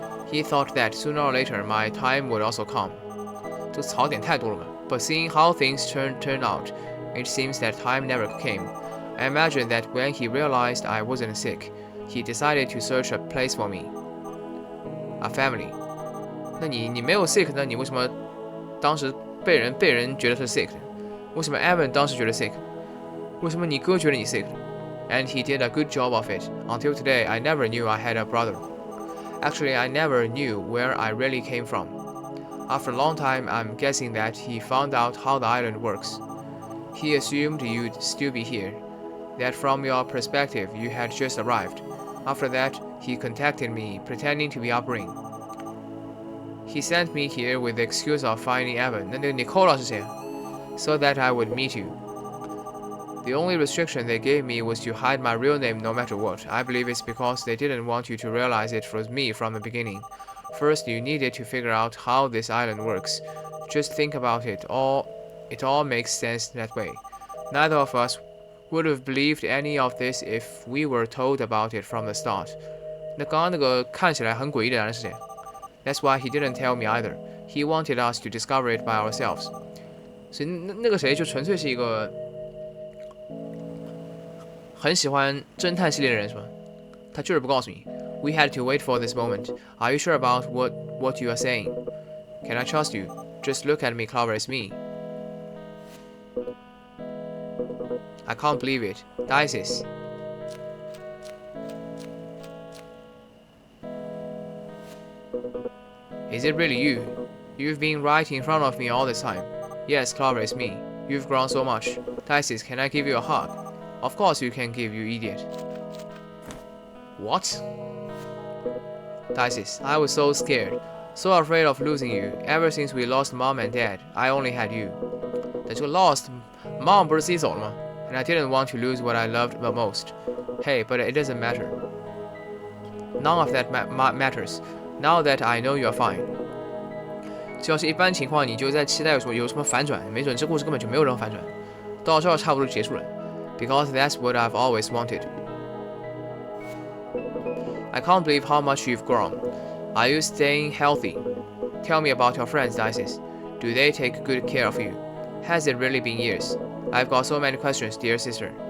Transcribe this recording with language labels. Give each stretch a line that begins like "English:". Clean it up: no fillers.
English: He thought that sooner or later my time would also come.
Chinese: 这槽点太多了吧
English: But seeing how things turned out, it seems that time never came. I imagine that when he realized I wasn't sick, he decided to search a place for me. A family.
Chinese: 那你没有
English: sick
Chinese: 那你为什么当时被人觉得是 sick 的？为什么 Evan 当时觉得
English: sick？
Chinese: 为什么你哥觉得你 sick？
English: And he did a good job of it. Until today, I never knew I had a brother. Actually, I never knew where I really came from. After a long time, I'm guessing that he found out how the island works. He assumed you'd still be here, that from your perspective, you had just arrived. After that, he contacted me, pretending to be Upring. He sent me here with the excuse of finding Evan.
Chinese: 那个 Nicola 是谁
English: So that I would meet you. The only restriction they gave me was to hide my real name no matter what. I believe it's because they didn't want you to realize it was me from the beginning. First, you needed to figure out how this island works. Just think about it. It all makes sense that way. Neither of us would have believed any of this if we were told about it from the start.
Chinese: 那刚刚那个看起来很诡异的男人是谁
English: That's why he didn't tell me either. He wanted us to discover it by ourselves.
Chinese: 所以那个谁就纯粹是一个很喜欢侦探系列的人是吧？他就是不告诉你。
English: We had to wait for this moment. Are you sure about what you are saying? Can I trust you? Just look at me, Clover. It's me. I can't believe it. Dices. Is it really you? You've been right in front of me all this time. Yes, Clover, it's me. You've grown so much. Dices, can I give you a hug? Of course you can give, you idiot. What? Dices, I was so scared. So afraid of losing you. Ever since we lost Mom and Dad, I only had you.
Chinese: 但这个 lost Mom 不是自己走了吗
English: And I didn't want to lose what I loved the most. Hey, but it doesn't matter. None of that matters. Now that I know you're fine.
Chinese: 这要是一般情况，你就在期待说有什么反转，没准这故事根本就没有任何反转，到这儿差不多就结束了。
English: Because that's what I've always wanted. I can't believe how much you've grown. Are you staying healthy? Tell me about your friends, Dices. Do they take good care of you? Has it really been years? I've got so many questions, dear sister.